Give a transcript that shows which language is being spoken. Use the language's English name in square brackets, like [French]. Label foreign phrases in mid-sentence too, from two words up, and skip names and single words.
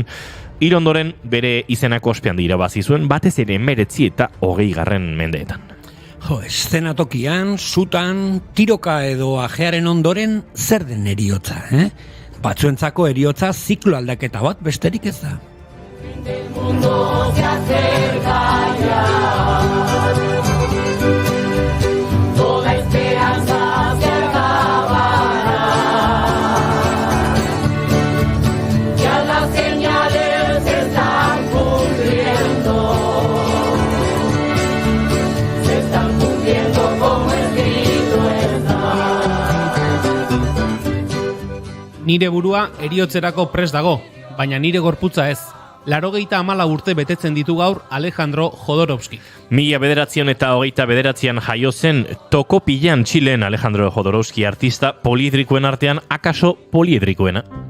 [Basque] Hil ondoren bere izenako ospean irabazi zuen, batez ere 19 eta 20. mendeetan. Jo, eszenatokian, sutan, tiroka edo ajearen ondoren zer den eriotza, Batzuentzako eriotza ziklo aldaketa bat besterik ez da. [Spanish] El mundo se acerca ya, toda esperanza se acabará, ya las señales se están cumpliendo como escrito está. [Basque] Nire burua eriotzerako prest dago, baina nire gorputza ez. 84 urte betetzen ditu gaur Alejandro Jodorowsky. 1929 jaio zen Tokopilan Txilen Alejandro Jodorowsky artista poliedrikoen artean akaso poliedrikoena.